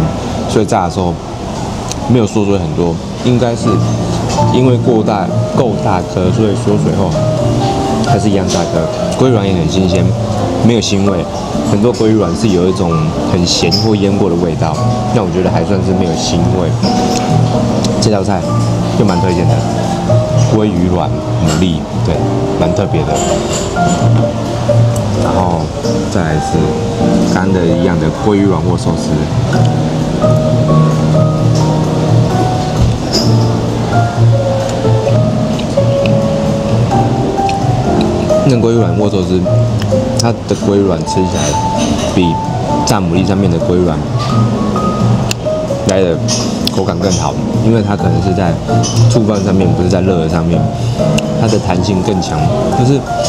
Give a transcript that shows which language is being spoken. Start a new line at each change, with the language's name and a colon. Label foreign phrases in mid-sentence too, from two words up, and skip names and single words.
Chinese: 所以炸的時候沒有縮水很多，應該是因為夠大顆，所以縮水後還是一樣大顆。鮭魚卵也很新鮮，沒有腥味。很多鮭魚卵是有一種很鹹或醃過的味道，那我覺得還算是沒有腥味。這道菜就蠻推薦的，鮭魚卵牡蠣，對，蠻特別的。然後再來是乾的一樣的鮭魚軟握壽司，那鮭魚軟握壽司，它的鮭魚卵吃起來比炸牡蠣上面的鮭魚卵來的口感更好，因為它可能是在觸飯上面，不是在熱的上面，它的彈性更強，就是